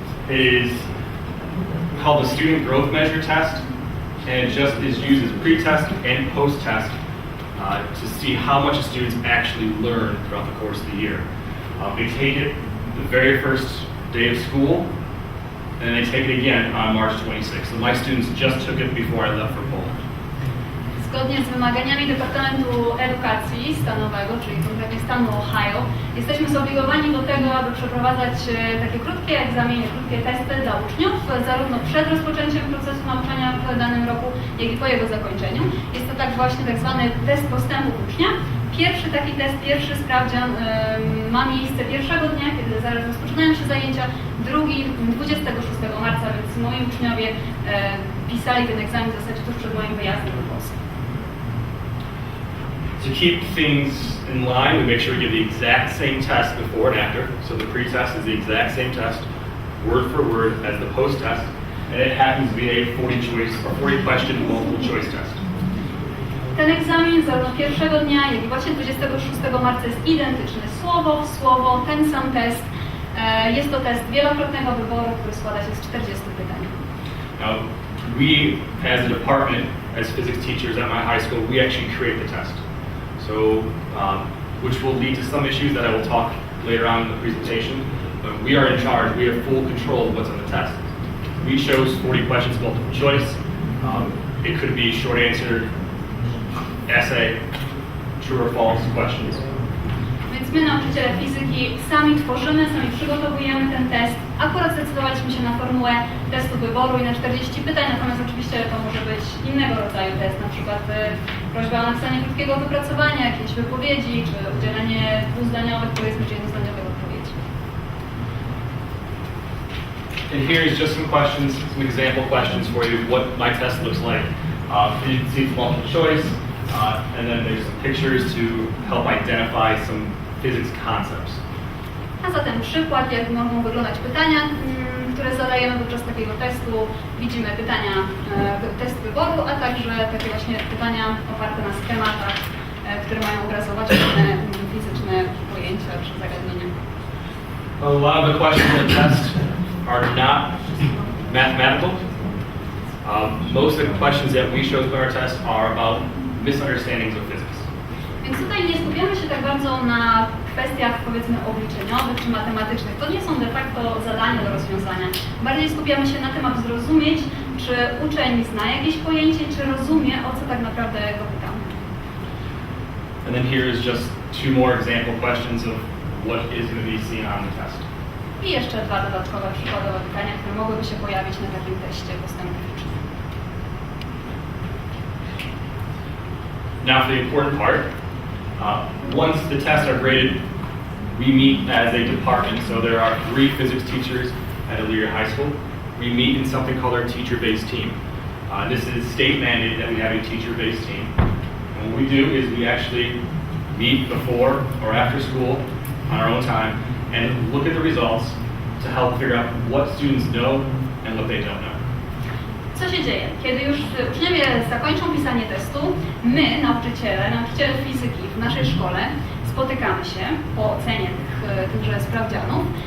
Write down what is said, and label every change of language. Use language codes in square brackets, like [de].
[en] It is called the Student Growth Measure Test, and it just is used as pre-test and post-test to see how much students actually learn throughout the course of the year. They take it the very first day of school, and they take it again on March 26th. So my students just took it before I left for Poland. [pl] Zgodnie z wymaganiami Departamentu Edukacji Stanowego, czyli konkretnie stanu Ohio, jesteśmy zobligowani do tego, aby przeprowadzać takie krótkie egzaminy, krótkie testy dla uczniów, zarówno przed rozpoczęciem procesu nauczania w danym roku, jak i po jego zakończeniu. Jest to tak właśnie tak zwany test postępów ucznia. Pierwszy taki test, pierwszy sprawdzian ma miejsce pierwszego dnia, kiedy zaraz rozpoczynają się zajęcia, drugi 26 marca, więc moi uczniowie pisali ten egzamin w zasadzie tuż przed moim wyjazdem do Polski. [en] To keep things in line, we make sure we give the exact same test before and after. So the pre-test is the exact same test, word for word, as the post-test, and it happens to be a 40 question multiple choice test. [pl] Ten egzamin zarówno pierwszego dnia, jak i właśnie 26 marca jest identyczny, słowo w słowo, ten sam test. Jest to test wielokrotnego wyboru, który składa się z 40 pytań. [en] Now, we as a department, as physics teachers at my high school, we actually create the test. So, which will lead to some issues that I will talk later on in the presentation. But we are in charge. We have full control of what's on the test. We chose 40 questions multiple choice. It could be short answer, essay, true or false questions. [pl] Więc my, nauczyciele fizyki, sami tworzymy, sami przygotowujemy ten test. Akurat zdecydowaliśmy się na formułę testu wyboru i na 40 pytań, natomiast oczywiście to może być innego rodzaju test, na przykład prośba o napisanie krótkiego wypracowania, jakiejś wypowiedzi, czy udzielenie dwuzdaniowych, powiedzmy, czy jednozdaniowych odpowiedzi. [en] And here is just some questions, some example questions for you, what my test looks like. You can see it's multiple choice, and then there's some pictures to help identify some physics concepts. [pl] A zatem przykład, jak mogą wyglądać pytania, które zadajemy podczas takiego testu. Widzimy pytania, test wyboru, a także takie właśnie pytania oparte na schematach, które mają obrazować pewne fizyczne pojęcia czy zagadnienia. [en] A lot of the questions in the test are not mathematical. Most of the questions that we chose in our test are about misunderstandings of physics. [pl] Więc tutaj nie skupiamy się tak bardzo na kwestiach, powiedzmy, obliczeniowych czy matematycznych. To nie są de facto zadania do rozwiązania. Bardziej skupiamy się na tym, aby zrozumieć, czy uczeń zna jakieś pojęcie, czy rozumie, o co tak naprawdę go pytamy. [en] And then here is just two more example questions of what is going to be seen on the test. [pl] I jeszcze dwa dodatkowe przykładowe pytania, które mogłyby się pojawić na takim teście postępów uczniów. [en] Now for the important part. Once the tests are graded, we meet as a department. So there are 3 physics teachers at Elyria High School. We meet in something called our teacher-based team. This is state mandated that we have a teacher-based team. And what we do is we actually meet before or after school on our own time and look at the results to help figure out what students know and what they don't know. [pl] Co się dzieje? Kiedy już uczniowie zakończą pisanie testu, my, nauczyciele fizyki w naszej szkole, spotykamy się po ocenie tychże sprawdzianów.